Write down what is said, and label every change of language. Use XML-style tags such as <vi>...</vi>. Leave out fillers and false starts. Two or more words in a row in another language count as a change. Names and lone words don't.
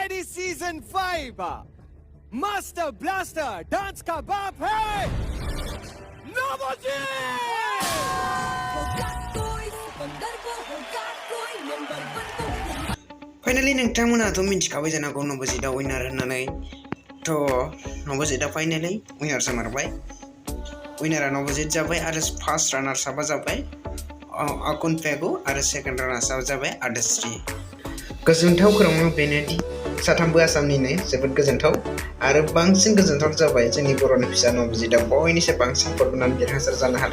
<en>season 5 master blaster dance</en> <hi>का बाप है नोबोजिट।</hi> <brx>फाइनली नोंथांमोनाथ' मिथिखाबाय जानो हागौ नबजितआ विनार होननानै। नबजितआ फाइनली विनार जामारबाय। विनारा नबजित जाबाय आरो</brx> <en>first runners</en> <brx>आपआ जाबाय आकुनफेगु आरो</brx> <en>second runners</en> <brx>आप जाबाय आर्टिस्ट्री। गोजोनथाव खौराङा बेनोदि साथामबो आसामनिनो जोबोद गोजोनथाव आरो बांसिन गोजोनथाव जाबाय जोंनि बर'नि फिसा नबजितआ बयनिख्रुइ बांसिन भट होनानै देरहासार जानो हादों।</brx>